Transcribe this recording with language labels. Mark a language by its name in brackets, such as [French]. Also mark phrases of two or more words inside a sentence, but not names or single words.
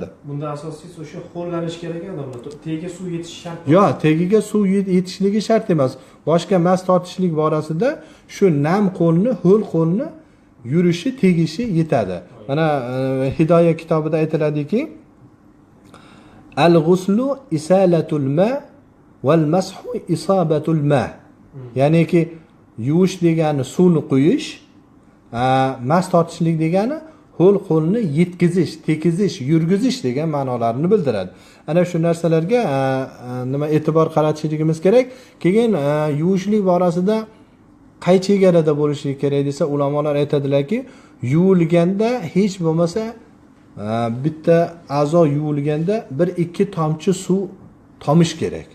[Uzbek] Bunda asosiysi o'sha qo'llanish kerak odamlar. Tagiga suv yetishi shart. Yo'q, tagiga suv yetishligi shart emas. Boshga mas tortishlik borasida shu nam qo'lni, ho'l qo'lni yurishi, tegishi yetadi. Mana Hidoya kitobida aytiladiki, [Arabic] الغسل إسالة الماء والمسح إصابة الماء. [Uzbek] Ya'niki yuvish degani suvni quyish, mas tortishlik degani ho'l qo'lni yetkazish, tekizish, yurgizish degan ma'nolarni bildiradi. Ana shu narsalarga nima e'tibor qaratishligimiz kerak. Keyin yuvishlik borasida qay chegarada bo'lishi kerak desa, ulamolar aytadilarki, yuvilganda hech bo'lmasa bitta a'zo yuvilganda 1-2 tomchi suv tomish kerak.